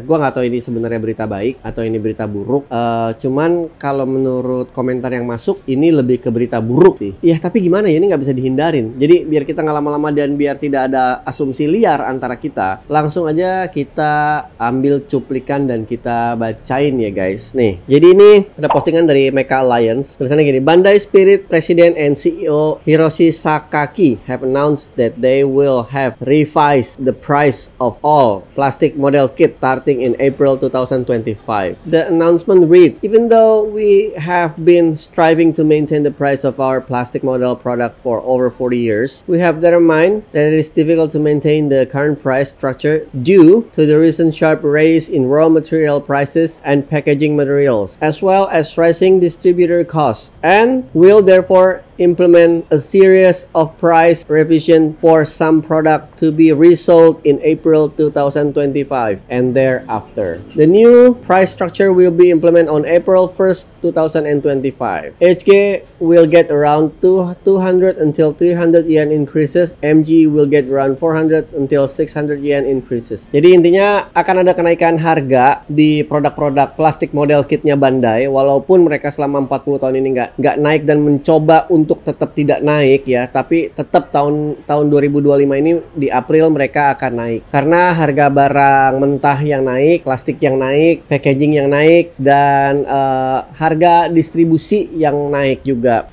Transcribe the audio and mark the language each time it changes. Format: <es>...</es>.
<id>Gua nggak tahu ini sebenarnya berita baik atau ini berita buruk. Cuman kalau menurut komentar yang masuk, ini lebih ke berita buruk sih. Ya tapi gimana ya, ini nggak bisa dihindarin. Jadi biar kita nggak lama-lama dan biar tidak ada asumsi liar antara kita, langsung aja kita ambil cuplikan dan kita bacain ya guys. Nih, jadi ini ada postingan dari Mecha Alliance. Tulisannya gini,</id> <en>Bandai Spirit President and CEO Hiroshi Sakaki have announced that they will have revised the price of all plastic model kit starting in April 2025. The announcement reads, even though we have been striving to maintain the price of our plastic model product for over 40 years, we have determined that it is difficult to maintain the current price structure due to the recent sharp rise in raw material prices and packaging materials, as well as rising distributor costs, and will therefore implement a series of price revision for some product to be resold in April 2025 and thereafter. The new price structure will be implemented on April 1st, 2025. HG will get around 200 until 300 yen increases. MG will get around 400 until 600 yen increases.</en> <id>Jadi intinya akan ada kenaikan harga di produk-produk plastik model kitnya Bandai, walaupun mereka selama 40 tahun ini nggak naik dan mencoba untuk tetap tidak naik ya, tapi tetap tahun 2025 ini di April mereka akan naik karena harga barang mentah yang naik, plastik yang naik, packaging yang naik, dan harga distribusi yang naik juga.</id>